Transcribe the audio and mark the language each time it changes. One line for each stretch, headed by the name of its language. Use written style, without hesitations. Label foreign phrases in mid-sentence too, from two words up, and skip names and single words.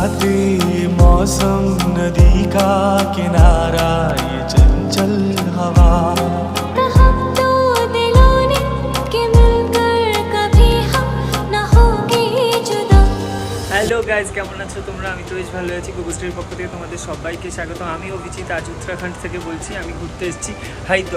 Hindi: बरसाती मौसम नदी का किनारा ये चंचल हवा
English: hello guys,
Bangla: কেমন আছো তোমরা? আমি তো বেশ ভালো আছি। গুগুস্ট্রির পক্ষ থেকে তোমাদের সবাইকে স্বাগত। আমি অভিজিৎ আজ উত্তরাখণ্ড থেকে বলছি। আমি ঘুরতে এসেছি হরিদ্বার।